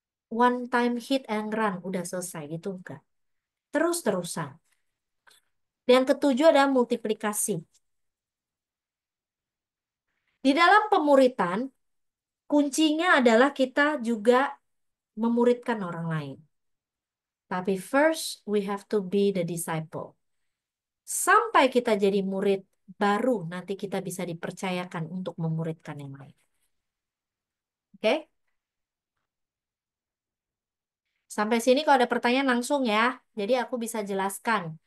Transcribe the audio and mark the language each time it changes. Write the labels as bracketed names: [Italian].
[English] one time hit and run, [Indonesian] udah selesai gitu enggak. Terus-terusan. Yang ketujuh adalah multiplikasi. Di dalam pemuritan, kuncinya adalah kita juga memuridkan orang lain. Tapi [English] first, we have to be the disciple. [Indonesian] Sampai kita jadi murid, baru nanti kita bisa dipercayakan untuk memuridkan yang lain. Oke? Sampai sini kalau ada pertanyaan langsung ya. Jadi aku bisa jelaskan.